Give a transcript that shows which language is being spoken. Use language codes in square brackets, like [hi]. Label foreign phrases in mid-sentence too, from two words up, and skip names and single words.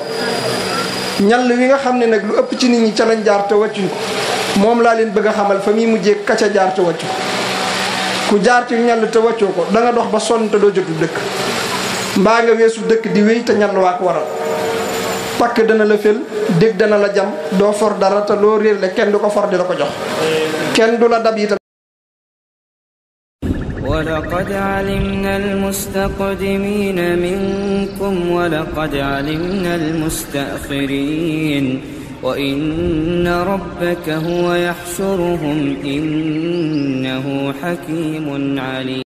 [wo] ñal wi nga xam ne nag lu ëpp ci nit ñi ca lañ jaar te wàccuñ ko moom laa leen bëgg a xamal fa muy mujjee ka ca jaar te wàccu ko ku jaar ci ñal te wàccoo ko da nga dox ba sonn te doo jotu dëkk mbaa nga weesu dëkk di wéy te ñal waa ko waral. pakk dana la fel dégg dana la jam doo for dara te loo réer le kenn du ko for di la ko jox kenn du la dab itam. [ar] ولقد علمنا المستقدمين منكم ولقد علمنا المستأخرين وإن ربك هو يحشرهم إنه حكيم عليم.